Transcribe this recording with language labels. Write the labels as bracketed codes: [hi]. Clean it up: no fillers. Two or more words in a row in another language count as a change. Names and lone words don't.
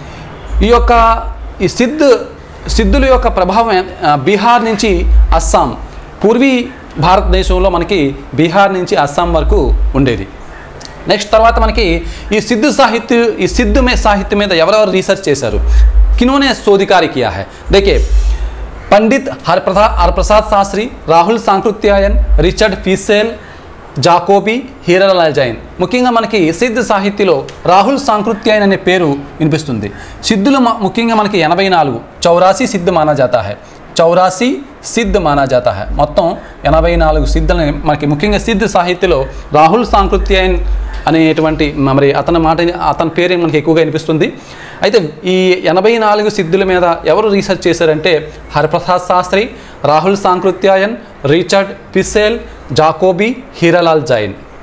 [te] ఈ సిద్ధుల యొక్క ప్రభావం బీహార్ నుంచి అస్సాం, పూర్వీ భారతదేశంలో మనకి బీహార్ నుంచి అస్సాం వరకు ఉండేది. నెక్స్ట్ తర్వాత మనకి ఈ సిద్ధు సాహిత్య మీద ఎవరెవరు రీసెర్చ్ చేశారు, [hi] किन्होंने शोध कार्य किया है? देखिए, पंडित हरप्रसाद शास्त्री, राहुल सांकृत्यायन, रिचर्ड फीसेल, [te] జాకోబీ, హీరాలాల్ జైన్. ముఖ్యంగా మనకి సిద్ధ సాహిత్యలో రాహుల్ సాంకృత్యాయన్ అనే పేరు వినిపిస్తుంది. సిద్ధులు ముఖ్యంగా మనకి [hi] 84 84 सिद्ध माना जाता है, 84 सिद्ध माना जाता है. [te] మొత్తం 84 సిద్ధులని మనకి ముఖ్యంగా సిద్ధ సాహిత్యలో రాహుల్ సాంకృత్యాయన్ అనేటువంటి మరి అతని పేరు మనకి ఎక్కువగా వినిపిస్తుంది. అయితే ఈ 84 సిద్ధుల మీద ఎవరు రీసెర్చ్ చేశారంటే హరప్రసాద్ శాస్త్రి, రాహుల్ సాంకృత్యాయన్, రిచర్డ్ ఫీసెల్, జాకోబీ, హీరాలాల్ జైన్.